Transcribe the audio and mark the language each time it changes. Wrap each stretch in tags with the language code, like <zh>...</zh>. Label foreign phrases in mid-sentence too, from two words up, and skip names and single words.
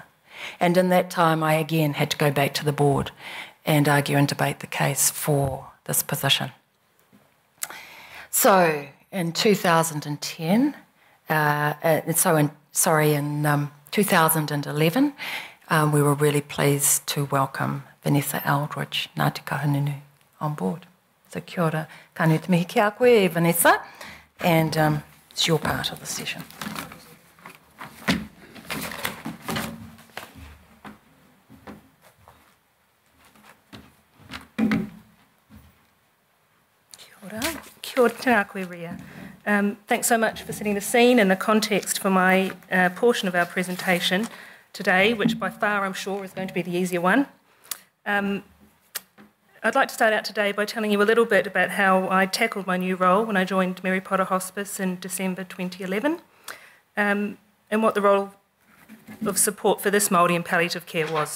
<en>And in that time, I again had to go back to the board and argue and debate the case for this position. So in 2010, in 2011, we were really pleased to welcome Vanessa Eldridge, Ngāti Kahungunu, on board.</en> <mi>So kia ora, ka te mihi ki a koe,</mi> <en>Vanessa, and it's your part of the session.</en> <mi>Kia ora, tēnā koe ria.</mi> <en>Thanks so much for setting the scene and the context for my portion of our presentation today, which by far I'm sure is going to be the easier one. I'd like to start out today by telling you a little bit about how I tackled my new role when I joined Potter Hospice in December 2011, and what the role of support for this Māori in palliative care was.</en>